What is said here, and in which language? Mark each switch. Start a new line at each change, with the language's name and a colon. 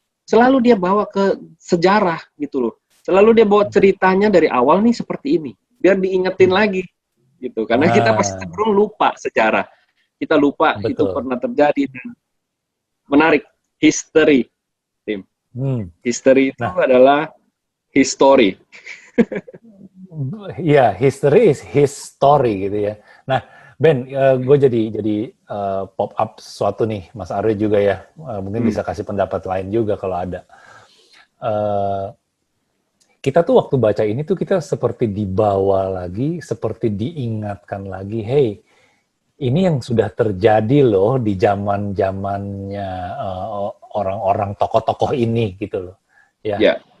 Indonesian: Selalu dia bawa ke sejarah gitu loh. Selalu dia bawa ceritanya dari awal nih seperti ini. Biar diingetin lagi gitu. Karena kita pasti cenderung lupa sejarah. Kita lupa itu pernah terjadi. Dan menarik, history, Tim. History itu adalah history.
English: Ya, history is his story
Indonesian: gitu ya. Nah, Ben, gue jadi pop up sesuatu nih, Mas Aryo juga ya. Mungkin bisa kasih pendapat lain juga kalau ada. Kita tuh waktu baca ini tuh kita seperti dibawa lagi, seperti diingatkan lagi, hey, ini yang sudah terjadi loh di zaman-zamannya orang-orang tokoh-tokoh ini gitu loh. Ya.